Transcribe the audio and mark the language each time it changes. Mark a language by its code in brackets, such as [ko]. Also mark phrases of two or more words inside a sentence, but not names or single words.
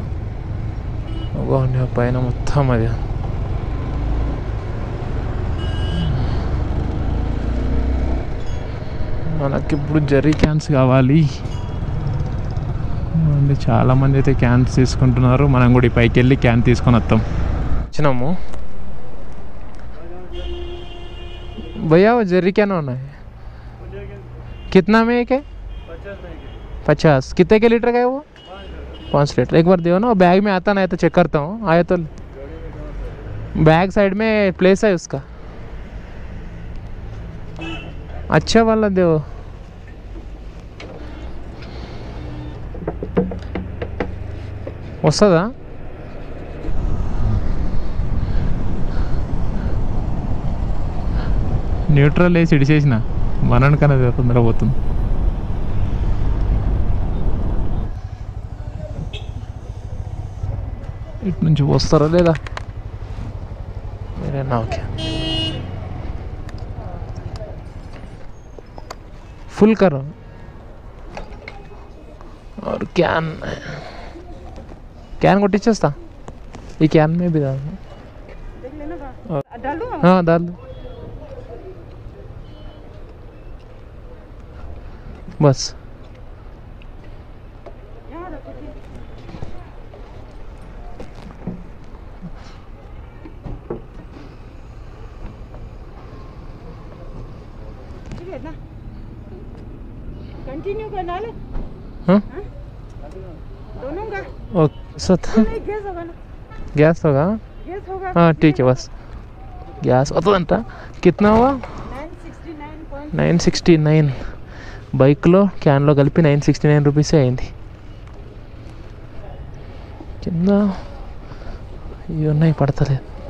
[te] బాగుంది పైన మొత్తం. అది మనకిప్పుడు జెర్రీ క్యాన్స్ కావాలి. చాలామంది అయితే క్యాన్స్ తీసుకుంటున్నారు. మనం కూడా పైకి వెళ్ళి క్యాన్ తీసుకొని వస్తాం. వచ్చినాము. [hi] भैया वो जेरी कैन होना है, कितना में एक है? 50. कितने के लीटर का है वो? 5 लीटर. एक बार दो ना, बैग में आता ना है तो चेक करता हूँ. आया तो बैग साइड में प्लेस है उसका. अच्छा वाला दो. [te] వస్తుందా? న్యూట్రల్ వేసి ఇడిచేసిన మనకన్నా తొందర పోతుంది. ఇటు నుంచి వస్తారా లేదా మీరేనా? ఓకే, [hi] फुल करो और कैन కొట్టించేస్తా. [te] ఈ క్యాన్ [hi] में भी डाल. हाँ डाल दो बस. कंटिन्यू करना लो. हाँ दोनों का गैस होगा ना? गैस होगा. गैस होगा. हाँ ठीक है बस. [te] గ్యాస్ వస్తుందంట. [hi] कितना हुआ? 969. [te] బైక్లో క్యాన్లో కలిపి 969 రూపీసే అయింది. కింద ఇవి ఉన్నాయి, పడతలేదు.